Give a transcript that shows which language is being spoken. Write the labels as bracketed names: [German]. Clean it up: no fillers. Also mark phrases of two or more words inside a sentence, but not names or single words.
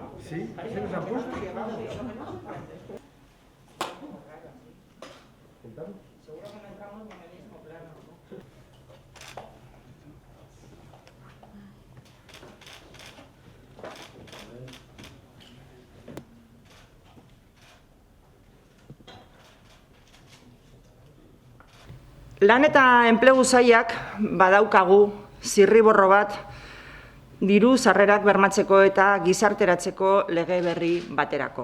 [Spanish] Sí, se nos ha puesto. Seguro que no entramos con el mismo plano. [Basque] Lan eta enplegu sailak badaukagu zirriborro bat diru sarrerak bermatzeko eta gizarteratzeko lege berri baterako.